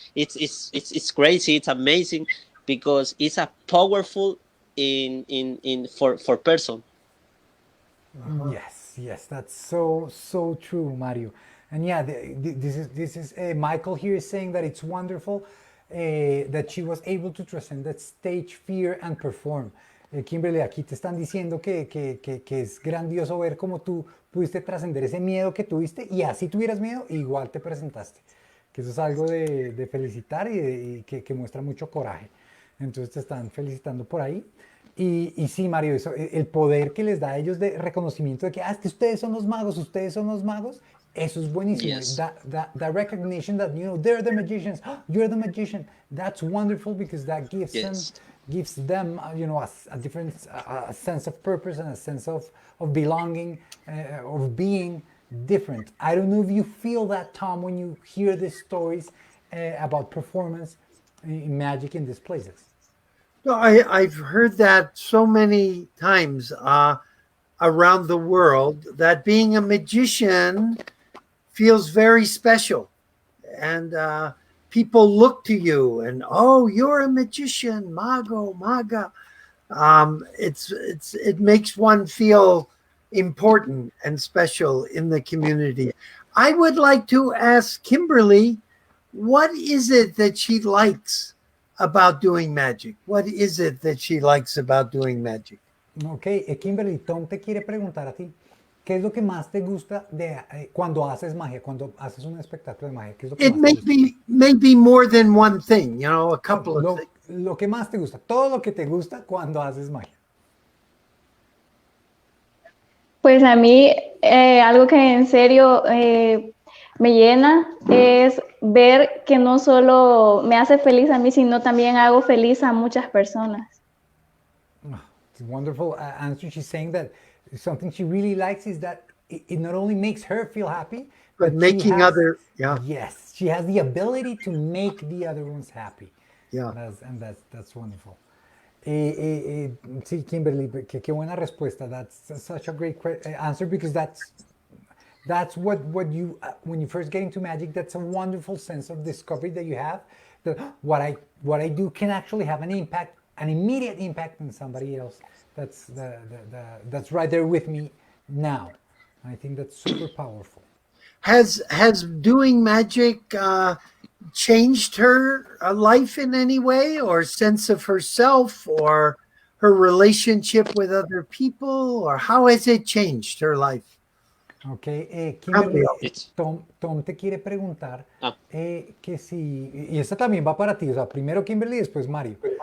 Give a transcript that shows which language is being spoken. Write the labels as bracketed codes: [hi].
[en] It's crazy. It's amazing because it's a powerful in for person. Yes, that's so true, Mario. And yeah, this is Michael here is saying that it's wonderful that she was able to transcend that stage fear and perform. [es] Kimberly, aquí te están diciendo que es grandioso ver cómo tú pudiste trascender ese miedo que tuviste y así tuvieras miedo, igual te presentaste. Que eso es algo de felicitar y que muestra mucho coraje. Entonces te están felicitando por ahí. Y sí, Mario, eso, el poder que les da a ellos de reconocimiento de que, es que ustedes son los magos, eso es buenísimo. [en] Yes. That recognition that, they're the magicians, you're the magician, that's wonderful because that gives them, a different a sense of purpose and a sense of belonging, of being different. I don't know if you feel that, Tom, when you hear these stories about performance in magic in these places. No, I've heard that so many times around the world that being a magician feels very special. And people look to you and, oh, you're a magician, mago, maga. It makes one feel important and special in the community. I would like to ask Kimberly, what is it that she likes about doing magic? What is it that she likes about doing magic? [es] Ok, Kimberly, Tom te quiere preguntar a ti, ¿qué es lo que más te gusta de cuando haces magia, cuando haces un espectáculo de magia? ¿Qué es lo que [en] It [es] más te gusta? [en] may be more than one thing, a couple of things. [es] Lo que más te gusta, todo lo que te gusta cuando haces magia. Pues a mí algo que en serio me llena es ver que no solo me hace feliz a mí, sino también hago feliz a muchas personas. [en] It's a wonderful answer. She's saying that something she really likes is that it not only makes her feel happy, But making Yes, she has the ability to make the other ones happy. Yeah. That's wonderful. [es] Sí, Kimberly, qué buena respuesta. [en] That's such a great answer because that's what you when you first get into magic, that's a wonderful sense of discovery that you have, that what I do can actually have an immediate impact on somebody else that's right there with me now. I think that's super powerful. Has doing magic changed her life in any way, or sense of herself, or her relationship with other people, or how has it changed her life? [es] Ok, Kimberly, Tom te quiere preguntar que si, y esta también va para ti, o sea, primero Kimberly y después Mario.